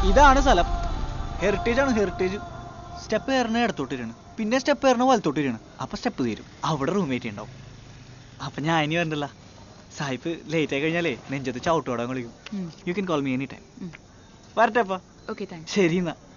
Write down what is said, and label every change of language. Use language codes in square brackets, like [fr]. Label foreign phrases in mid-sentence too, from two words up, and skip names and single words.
[ml] ഇതാണ് സ്ഥലം. ഹെറിറ്റേജ് ആണ്, ഹെറിറ്റേജ്. സ്റ്റെപ്പ് കയറണ ഇടത്തോട്ടിരിയാണ്, പിന്നെ സ്റ്റെപ്പ് കയറണ വലത്തോട്ടിരിയാണ്. അപ്പൊ സ്റ്റെപ്പ് തീരും, അവിടെ റൂംമേറ്റ് ഉണ്ടാവും. അപ്പൊ ഞാൻ ഇനി വരണ്ടല്ല. സായിപ്പ് ലേറ്റ് ആയി കഴിഞ്ഞാലേ നെഞ്ചത്ത് ചവിട്ടോടാൻ വിളിക്കും. [en] you can call me any time. [ml] വരട്ടെ അപ്പ. ശരി എന്നാ.